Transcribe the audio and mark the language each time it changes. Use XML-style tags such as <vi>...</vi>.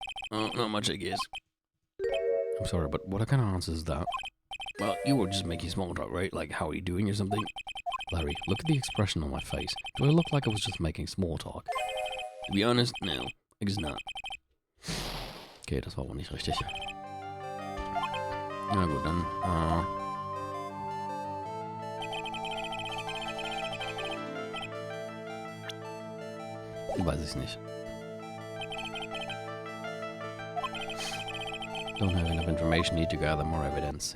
<en>Not much, I guess. I'm sorry, but what kind of answer is that? Well, you were just making small talk, right? Like, how are you doing or something? Larry, look at the expression on my face. Do I look like I was just making small talk? To be honest, no. I guess not.</en> <de>Okay, das war wohl nicht richtig. Na gut, dann, weiß ich nicht.</de> <en>Don't have enough information, need to gather more evidence.</en>